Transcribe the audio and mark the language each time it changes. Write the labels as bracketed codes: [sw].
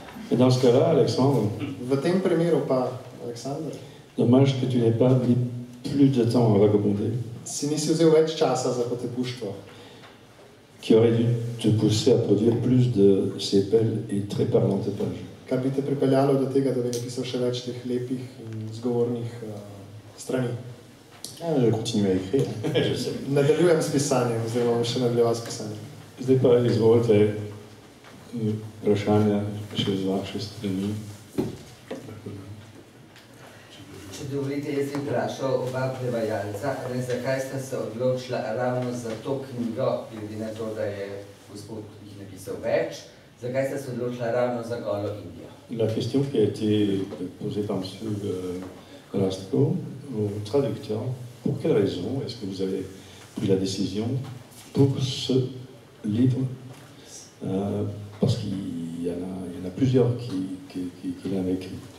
[fr] Et dans ce cas-là, Alexandre, [sl] V tem primeru pa, Aleksandar, [fr] dommage que tu n'aies pas mis plus de temps à vagabonder, [sl] si nisi vzel več časa za potepuštvo, [fr] qui aurait dû te pousser à produire plus de ces belles et très parlantes pages. [sl] kar bi te pripeljalo do tega, da bi napisal še več teh lepih in zgovornih strani. [fr] Ah, je continue à écrire. [sl] Nadaljujem s pisanjem, zdaj bom še nadaljeval s pisanjem. Zdaj pa izvolite vprašanja še z vaše strani. Če dovolite, jaz bi vprašal oba prevajalca, zakaj sta se odločila ravno za to knjigo, glede na to, da je gospod jih napisal več, zakaj sta se odločila ravno za Golo Indijo? [fr] La question qui a été posée par M. Rastko au traducteur, pour quelle raison est-ce que vous avez pris la décision pour ce livre parce qu'il y en a plusieurs qui l'ont écrit.